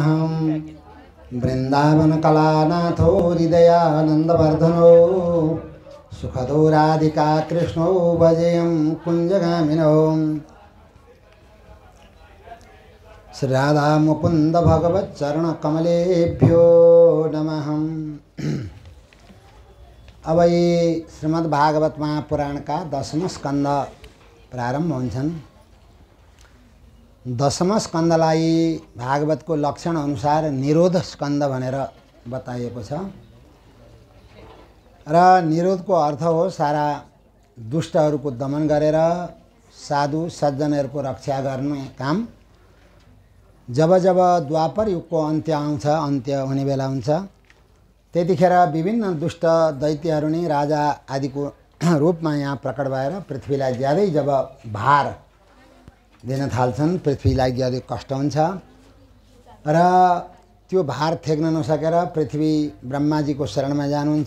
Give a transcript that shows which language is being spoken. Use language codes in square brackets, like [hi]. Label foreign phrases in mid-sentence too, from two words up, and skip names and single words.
[sa] वृंदावन कलानाथो हृदयानंदवर्धनो सुखदो राधिका कृष्णो भजेयं कुंजगामिनो। श्री राधा मुकुंद भगवत चरण कमलेभ्यो नमः। [ne] अब यी श्रीमद् भागवत महापुराण का 10वां स्कंद प्रारंभ हुन्छन्। 10वां स्कंदलाई भागवत को लक्षण अनुसार निरोध स्कंद भनेर बताइएको छ र निरोध को अर्थ हो सारा दुष्टहरूको दमन गरेर साधु सज्जनहरूको रक्षा गर्ने काम। जब जब द्वापर युगको अन्त्य आउँछ, अन्त्य हुने बेला हुन्छ, त्यतिखेर विभिन्न दुष्ट दैत्यहरू नै राजा आदिको रूपमा यहाँ प्रकट भएर पृथ्वीलाई ज्यादै जब भार दिन थाल्छन्, पृथ्वीलाई ज्यादै कष्ट हुन्छ र त्यो भार थेक्न नसकेर पृथ्वी ब्रह्माजीको शरणमा जानुहुन्छ।